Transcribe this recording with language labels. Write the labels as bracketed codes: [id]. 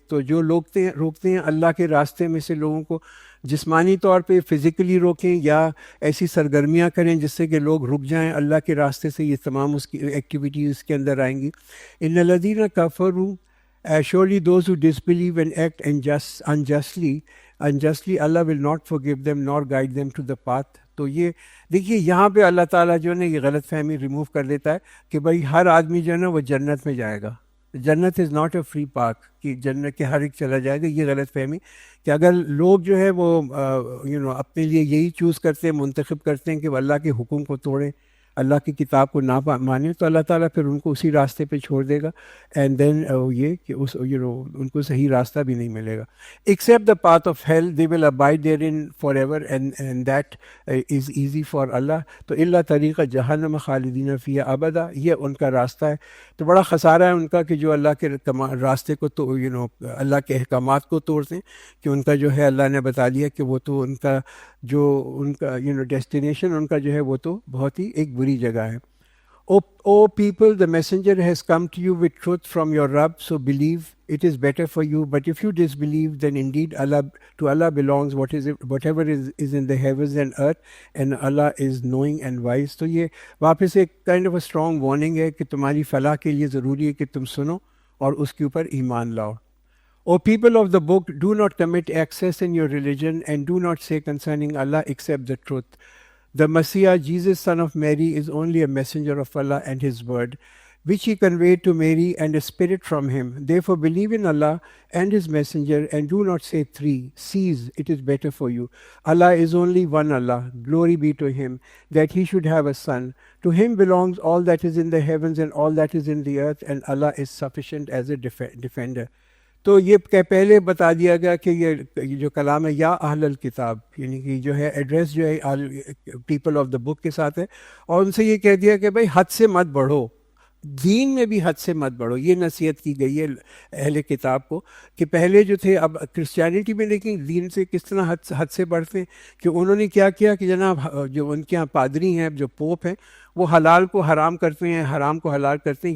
[ur] تو جو روکتے ہیں اللہ کے راستے میں سے لوگوں کو، جسمانی طور پہ فزیکلی روکیں یا ایسی سرگرمیاں کریں جس سے کہ لوگ رک جائیں اللہ کے راستے سے، یہ تمام اس کی ایکٹیویٹیز اس کے اندر آئیں گی. [ar] ان الذین کفروا [en] surely those who disbelieve and act unjustly Allah will not forgive them nor guide them to the path. [ur] تو یہ دیکھیے یہاں پہ اللہ تعالیٰ جو ہے نا یہ غلط فہمی ریموو کر دیتا ہے کہ بھائی ہر آدمی جو ہے نا وہ جنت میں جائے گا. جنت [en] is not a free park [ur] کہ جنت کے ہر ایک چلا جائے گا. یہ غلط فہمی کہ اگر لوگ جو ہے وہ اپنے لیے یہی چوز کرتے ہیں، منتخب کرتے ہیں کہ وہ اللہ کے حکم کو توڑیں، اللہ کی کتاب کو نہ مانیں، تو اللہ تعالیٰ پھر ان کو اسی راستے پہ چھوڑ دے گا. اینڈ دین یہ کہ ان کو صحیح راستہ بھی نہیں ملے گا. [en] Except the path of hell they will abide there in forever and that is easy for اللہ. [ur] تو اللہ طریقہ [ar] جہنم خالدین فیہا ابدا، [ur] یہ ان کا راستہ ہے. تو بڑا خسارہ ہے ان کا کہ جو اللہ کے راستے کو تو اللہ کے احکامات کو توڑتے ہیں، کہ ان کا جو ہے اللہ نے بتا دیا کہ وہ تو ان کا ڈیسٹینیشن ان کا جو ہے وہ تو بہت ہی ایک بری جگہ ہے. [en] O people, the messenger has come to you with truth from your Rabb, so believe it is better for you. But if you disbelieve, then indeed to Allah belongs whatever is in the heavens and earth, and Allah is knowing and wise. [ur] تو یہ واپس ایک [en] kind of a strong warning [ur] ہے کہ تمہاری فلاح کے لیے ضروری ہے کہ تم سنو اور اس کے اوپر ایمان لاؤ. [en] O people of the book, do not commit excess in your religion and do not say concerning Allah except the truth. The Messiah, Jesus, son of Mary, is only a messenger of Allah and His word, which He conveyed to Mary, and a spirit from Him. Therefore believe in Allah and His messenger, and do not say three. Cease, it is better for you. Allah is only one Allah. Glory be to Him, that He should have a son. To Him belongs all that is in the heavens and all that is in the earth, and Allah is sufficient as a defender. [ur] تو یہ پہلے بتا دیا گیا کہ یہ جو کلام ہے یا اہل الکتاب، یعنی کہ جو ہے ایڈریس جو ہے پیپل آف دا بک کے ساتھ ہے، اور ان سے یہ کہہ دیا کہ بھائی حد سے مت بڑھو، دین میں بھی حد سے مت بڑھو. یہ نصیحت کی گئی ہے اہل کتاب کو کہ پہلے جو تھے، اب کرسچینٹی میں لیکن دین سے کس طرح حد سے بڑھتے ہیں، کہ انہوں نے کیا کیا کہ جناب جو ان کے یہاں پادری ہیں، جو پوپ ہیں، وہ حلال کو حرام کرتے ہیں، حرام کو حلال کرتے ہیں.